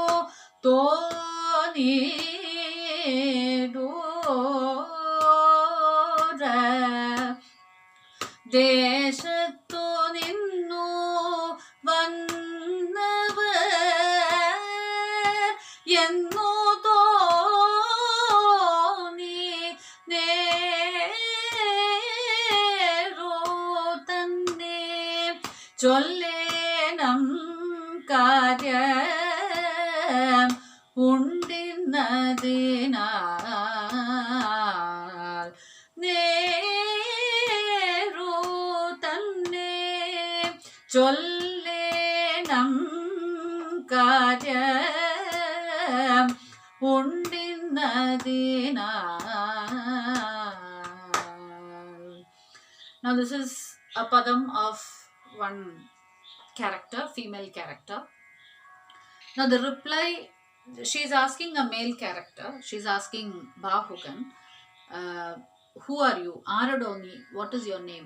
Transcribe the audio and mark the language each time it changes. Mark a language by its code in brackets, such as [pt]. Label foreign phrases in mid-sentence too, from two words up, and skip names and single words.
[ml] തോനിദൂര ദേശതു നിന്നു വന്നവർ എന്നു തോന്നി നേരോ തന്നെ ചൊല്ലേനം കാര്യം ഉണ്ടിന്നതിനാൽ നേരോ തന്നെ ചൊല്ലേനം കാര്യം ഉണ്ടിന്നതിനാൽ. [en] Now this is a padam of one character, female character. Now the reply, she is asking a male character. She is asking Bahugan, who are you? Aradoni, what is your name?